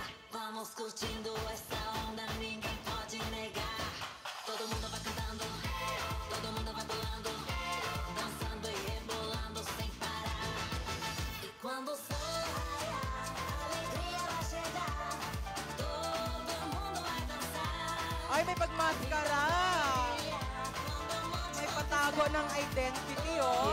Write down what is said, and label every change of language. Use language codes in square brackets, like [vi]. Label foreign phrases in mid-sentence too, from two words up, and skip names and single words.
[pt] Vamos curtindo essa onda, ninguém pode negar. Todo mundo vai cantando, todo mundo vai pulando, dançando e rebolando sem parar. E quando o sol raiar, a alegria vai chegar. Todo mundo vai dançar. [tl] Ay, may pagmaskara. May patago ng identity, oh.